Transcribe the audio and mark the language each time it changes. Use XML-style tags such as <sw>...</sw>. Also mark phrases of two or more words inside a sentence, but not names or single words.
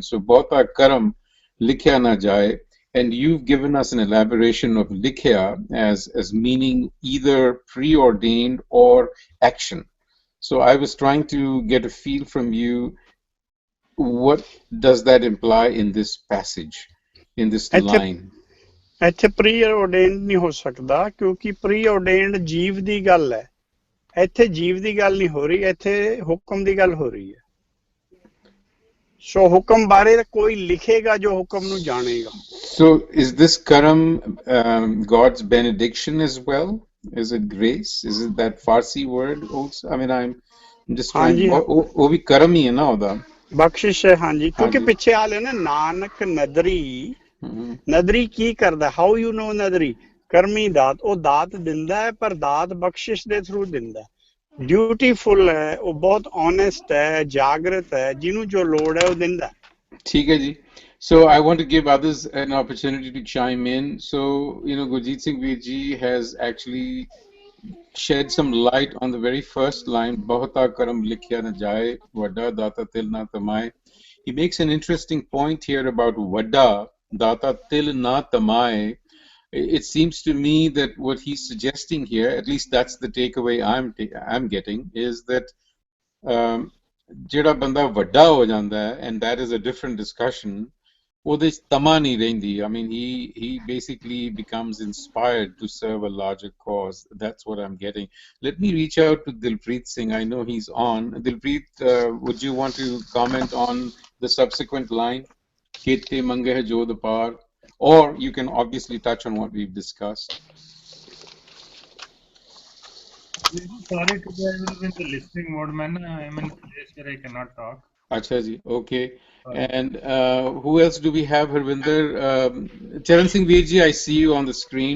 <en>So,</en> <pa>ਬਹੁਤਾ ਕਰਮੁ ਲਿਖਿਆ ਨਾ ਜਾਇ,</pa> <en>and you've given us an elaboration of Likhya as meaning either preordained or action. So, I was trying to get a feel from you. What does that imply in this passage, in this line?</en> <pa>ਇੱਥੇ preordained ਨਹੀਂ ਹੋ ਸਕਦਾ ਕਿਉਂਕਿ preordained ਜੀਵ ਦੀ ਗੱਲ ਹੈ। ਇੱਥੇ ਜੀਵ ਦੀ ਗੱਲ ਨਹੀਂ ਹੋ ਰਹੀ, ਇੱਥੇ ਹੁਕਮ ਦੀ ਗੱਲ ਹੋ ਰਹੀ ਹੈ। ਸੋ ਹੁਕਮ ਬਾਰੇ ਕੋਈ ਲਿਖੇਗਾ ਜੋ ਹੁਕਮ ਨੂੰ ਜਾਣੇਗਾ।</pa> <en>So is this karam God's benediction as well? Is it grace? Is it that Farsi word also? I mean, I'm just trying.</en> <pa>ਉਹ ਵੀ ਕਰਮ ਹੀ ਹੈ ਨਾ ਉਹਦਾ, ਬਖਸ਼ਿਸ਼ ਹੈ। ਹਾਂਜੀ, ਕਿਉਂਕਿ ਪਿੱਛੇ ਆ ਲਿਆ ਨਾ ਨਾਨਕ ਨਦਰੀ। ਨਦਰੀ ਕੀ ਕਰਦਾ?</pa> <en>how you know</en> <pa>ਨਦਰੀ? ਕਰਮੀ ਦਾਤ, ਉਹ ਦਾਤ ਦਿੰਦਾ ਹੈ ਪਰ ਦਾਤ ਬਖਸ਼ਿਸ਼ ਦੇ ਥਰੂ ਦਿੰਦਾ। ਡਿਊਟੀਫੁਲ ਹੈ, ਉਹ ਬਹੁਤ ਓਨੈਸਟ ਹੈ, ਜਾਗਰਤ ਹੈ, ਜਿਹਨੂੰ ਜੋ ਲੋੜ ਹੈ ਉਹ ਦਿੰਦਾ। ਠੀਕ ਹੈ ਜੀ।</pa> <en>So I want to give others an opportunity to chime in. So, Gurjeet Singh Veer ji has actually shed some light on the very first line,</en> <pa>ਬਹੁਤਾ ਕਰਮੁ ਲਿਖਿਆ ਨਾ ਜਾਇ, ਵਡਾ ਦਾਤਾ ਤਿਲੁ ਨ ਤਮਾਇ.</pa> <en>He makes an interesting point here about</en> <pa>ਵਡਾ ਦਾਤਾ ਤਿਲੁ ਨ ਤਮਾਇ.</pa> <en>It seems to me that what he's suggesting here, at least that's the takeaway I'm getting, is that</en> <pa>ਜਿਹੜਾ ਬੰਦਾ ਵੱਡਾ ਹੋ ਜਾਂਦਾ ਹੈ,</pa> <en>and that is a different discussion.</en> <pa>ਉਹਦੇ 'ਚ ਤਮਾ ਨਹੀਂ ਰਹਿੰਦੀ.</pa> <en>I mean, he basically becomes inspired to serve a larger cause. That's what I'm getting. Let me reach out to Dilpreet Singh. I know he's on. Dilpreet, would you want to comment on the subsequent line?</en> <pa>ਕੇਤੇ ਮੰਗਹਿ ਜੋਧ ਅਪਾਰ.</pa> <en>Or you can obviously touch on what we've discussed. Sorry, today I will be in the listening mode, man. I'm in a place where I cannot talk.</en> <pa>ਅੱਛਾ ਜੀ,</pa> <en>okay. And who else do we have? Harvinder, Charan Singh Veer ji, I see you on the screen.</en>